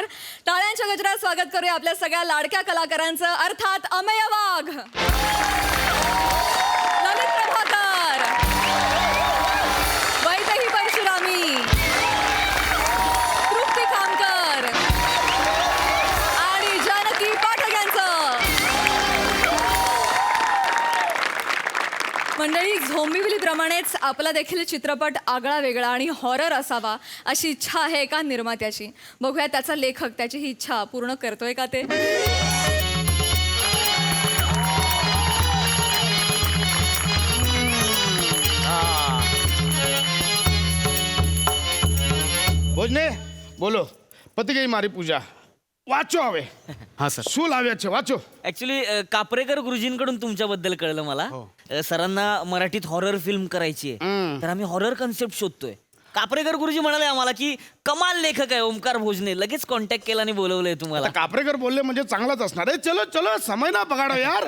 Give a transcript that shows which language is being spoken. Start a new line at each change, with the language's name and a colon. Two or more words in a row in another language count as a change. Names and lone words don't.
Marathi: टाळ्यांच्या गजरात स्वागत करूया आपल्या सगळ्या लाडक्या कलाकारांचं, अर्थात अमेय वाघ, ललित प्रभाकर, वैदेही परशुरामी, तृप्ती खामकर आणि जानकी पाठक यांचं. मंडळी, झोंबिवलीप्रमाणेच आपला देखील चित्रपट आगळा वेगळा आणि हॉरर असावा अशी इच्छा आहे एका निर्मात्याची. बघूया त्याचा लेखक त्याची ही इच्छा पूर्ण करतोय का ते.
Gujarati: ભોજને બોલો પતિ ગઈ મારી પૂજા. વાંચો હવે. હા સર. શું લાવ્યા છે વાંચો.
Marathi: ऍक्च्युली कापरेकर गुरुजींकडून तुमच्याबद्दल कळलं मला. सरांना मराठीत हॉरर फिल्म करायची आहे, तर आम्ही हॉरर कन्सेप्ट शोधतोय. कापरेकर गुरुजी म्हणाले आम्हाला की कमाल लेखक आहे ओमकार भोजने. लगेच कॉन्टॅक्ट केला आणि बोलवलंय तुम्हाला. आता कापरेकर बोलले म्हणजे चांगलाच असणार आहे.
Hindi: चलो चलो समय ना बघाडो यार.